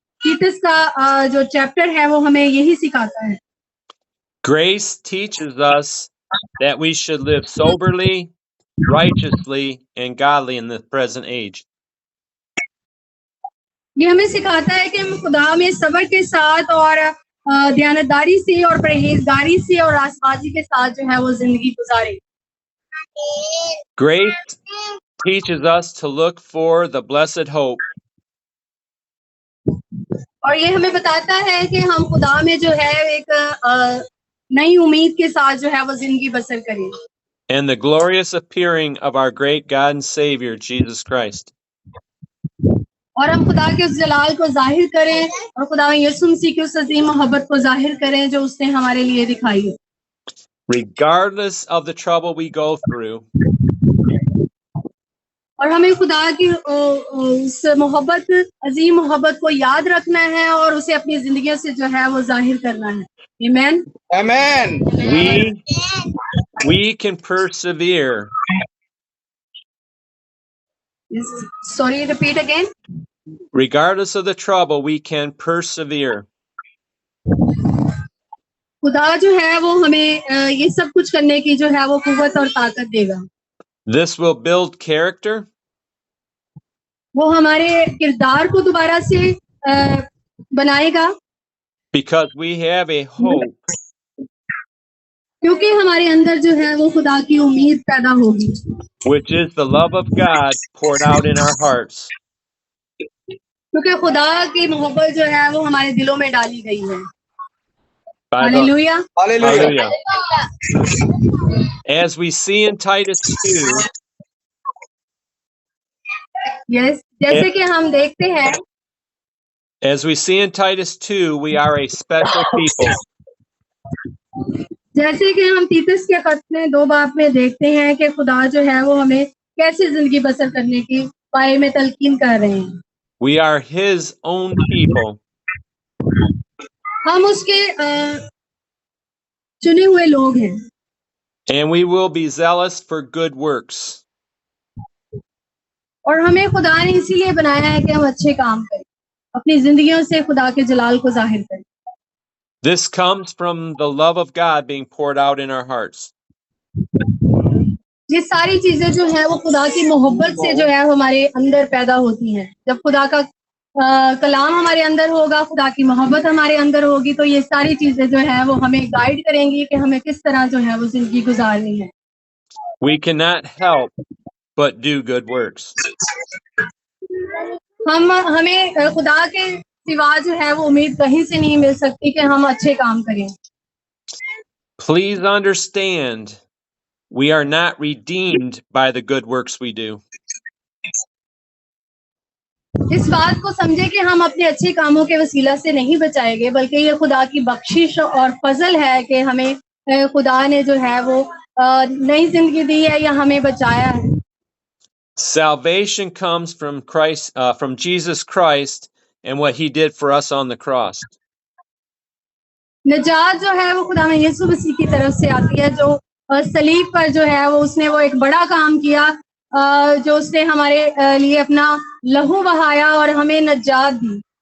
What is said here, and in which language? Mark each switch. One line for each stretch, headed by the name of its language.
Hindi: तीतस का जो चैप्टर है वो हमें यही सिखाता है।
English: Grace teaches us that we should live soberly, righteously, and godly in the present age.
Hindi: ये हमें सिखाता है कि हम खुदा में सब्र के साथ और दयानतदारी से और परहेजगारी से और रासबाजी के साथ जो है वो जिंदगी गुजारे।
English: Grace teaches us to look for the blessed hope.
Hindi: और ये हमें बताता है कि हम खुदा में जो है एक नई उम्मीद के साथ जो है वो जिंदगी बसर करें।
English: And the glorious appearing of our great God and Savior, Jesus Christ.
Hindi: और हम खुदा के उस जलाल को जाहिर करें और खुदा यीशु मसीह की उस अजीम मोहब्बत को जाहिर करें जो उसने हमारे लिए दिखाई है।
English: Regardless of the trouble we go through,
Hindi: और हमें खुदा की उस मोहब्बत, अजीम मोहब्बत को याद रखना है और उसे अपनी जिंदगियों से जो है वो जाहिर करना है।
English: Amen. Amen. we can persevere. Sorry, repeat again. Regardless of the trouble, we can persevere.
Hindi: खुदा जो है वो हमें ये सब कुछ करने की जो है वो कुव्वत और ताकत देगा।
English: This will build character.
Hindi: वो हमारे किरदार को दोबारा से बनाएगा।
English: Because we have a hope.
Hindi: क्योंकि हमारे अंदर जो है वो खुदा की उम्मीद पैदा होगी।
English: Which is the love of God poured out in our hearts.
Hindi: क्योंकि खुदा की मोहब्बत जो है वो हमारे दिलों में डाली गई है।
English: Hallelujah. Hallelujah. As we see in Titus 2, Yes,
Hindi: जैसे कि हम देखते हैं,
English: as we see in Titus 2, we are a special people.
Hindi: जैसे कि हम तीतस के खत में 2 बाब में देखते हैं कि खुदा जो है वो हमें कैसे जिंदगी बसर करने की बारे में तलकीन कर रहे हैं।
English: We are His own people.
Hindi: हम उसके चुने हुए लोग हैं।
English: And we will be zealous for good works.
Hindi: और हमें खुदा ने इसीलिए बनाया है कि हम अच्छे काम करें, अपनी जिंदगियों से खुदा के जलाल को जाहिर करें।
English: This comes from the love of God being poured out in our hearts.
Hindi: ये सारी चीजें जो है वो खुदा की मोहब्बत से जो है हमारे अंदर पैदा होती हैं। जब खुदा का कलाम हमारे अंदर होगा, खुदा की मोहब्बत हमारे अंदर होगी, तो ये सारी चीजें जो है वो हमें गाइड करेंगी कि हमें किस तरह जो है वो जिंदगी गुजारनी है।
English: We cannot help but do good works.
Hindi: हमें खुदा के सिवा जो है वो उम्मीद कहीं से नहीं मिल सकती कि हम अच्छे काम करें।
English: Please understand, we are not redeemed by the good works we do.
Hindi: इस बात को समझे कि हम अपने अच्छे कामों के वसीला से नहीं बचाए गए, बल्कि ये खुदा की बख्शिश और फजल है कि हमें खुदा ने जो है वो नई जिंदगी दी है या हमें बचाया है।
English: Salvation comes from Christ, from Jesus Christ, and what He did for us on the cross.
Hindi: निजात जो है वो खुदा में यीशु मसीह की तरफ से आती है, जो सलीब पर जो है वो उसने वो एक बड़ा काम किया, जो उसने हमारे लिए अपना लहू बहाया और हमें निजात दी।